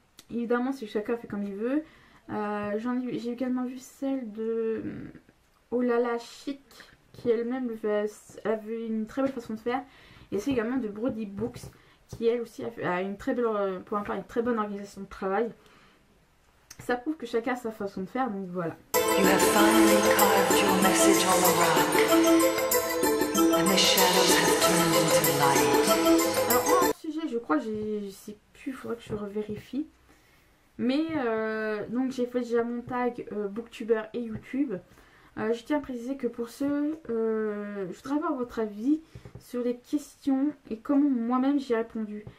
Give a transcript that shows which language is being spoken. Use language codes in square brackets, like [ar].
[fr] Évidemment, si chacun fait comme il veut. J'ai également vu celle de Oh là là Chic, qui elle-même avait une très belle façon de faire, et c'est également de Brody Books, qui elle aussi a une très belle, pour une très bonne organisation de travail. Ça prouve que chacun a sa façon de faire, donc voilà. [en] You have finally carved your message on the rock. And the shadows have turned into light. [fr] Alors en sujet, je crois que je sais plus, il faudrait que je revérifie. Mais donc j'ai fait déjà mon tag Booktuber et YouTube. Je tiens à préciser que pour ceux, je voudrais avoir votre avis sur les questions et comment moi-même j'y ai répondu.